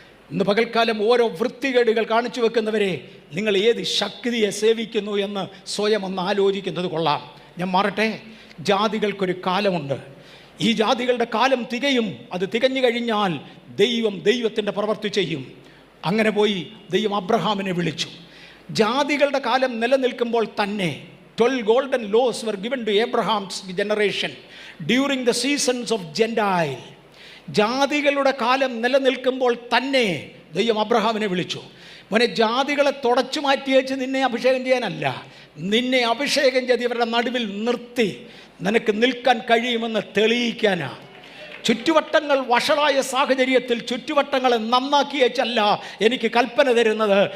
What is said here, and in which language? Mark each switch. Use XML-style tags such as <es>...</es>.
<ml>ഇന്ന് പകൽക്കാലം ഓരോ വൃത്തികേടുകൾ കാണിച്ചു വെക്കുന്നവരെ നിങ്ങൾ ഏത് ശക്തിയെ സേവിക്കുന്നു എന്ന് സ്വയം ഒന്ന് ആലോചിക്കുന്നത് കൊള്ളാം. ഞാൻ മാറട്ടെ. ജാതികൾക്കൊരു കാലമുണ്ട്. ഈ ജാതികളുടെ കാലം തികയും. അത് തികഞ്ഞു കഴിഞ്ഞാൽ ദൈവത്തിൻ്റെ പ്രവൃത്തി ചെയ്യും. അങ്ങനെ പോയി ദൈവം അബ്രഹാമിനെ വിളിച്ചു. ജാതികളുടെ കാലം നിലനിൽക്കുമ്പോൾ തന്നെ</ml> <en>12 golden laws were given to Abraham's generation during the seasons of Gentile.</en> <ml>ജാതികളുടെ കാലം നിലനിൽക്കുമ്പോൾ തന്നെ ദൈവം അബ്രഹാമിനെ വിളിച്ചു. മോനെ, ജാതികളെ തുടച്ചു മാറ്റിയേച്ച് നിന്നെ അഭിഷേകം ചെയ്യാനല്ല, നിന്നെ അഭിഷേകം ചെയ്ത് ഇവരുടെ നടുവിൽ നിർത്തി നിനക്ക് നിൽക്കാൻ കഴിയുമെന്ന് തെളിയിക്കാനാണ്. ചുറ്റുവട്ടങ്ങൾ വഷളായ സാഹചര്യത്തിൽ ചുറ്റുവട്ടങ്ങളെ നന്നാക്കിയേച്ചല്ല എനിക്ക് കൽപ്പന തരുന്നത്.</ml>